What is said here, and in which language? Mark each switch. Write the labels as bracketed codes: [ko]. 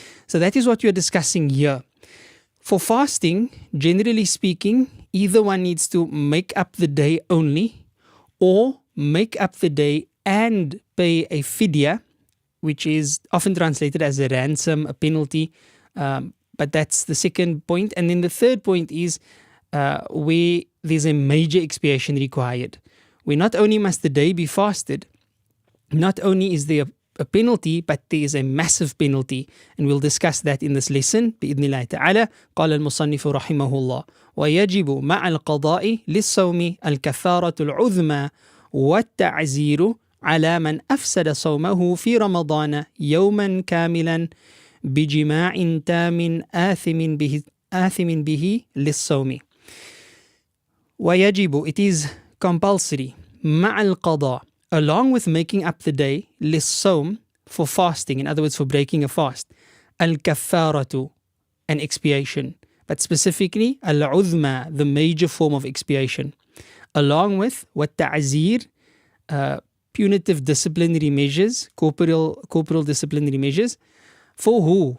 [en] So that is what we are discussing here. For fasting, generally speaking, either one needs to make up the day only, or make up the day and pay a fidya, which is often translated as a ransom, a penalty, but that's the second point. And then the third point is where there's a major expiation required, where not only must the day be fasted, not only is there a penalty, but there is a massive penalty, and we'll discuss that in this lesson [ar] بإذن الله تعالى. قال المصنف رحمه الله ويجب مع القضاء للصوم الكفارة العظمى والتعزير على من أفسد صومه في رمضان يوما كاملا بجماع تام آثم به للصوم. [en] ويجب, it is compulsory, [ar] مع القضاء, [en] along with making up the day, للصوم, for fasting, in other words for breaking a fast, الكفارة, an expiation, but specifically العظمى, the major form of expiation, along with والتعزير, punitive disciplinary measures, corporal disciplinary measures. For who?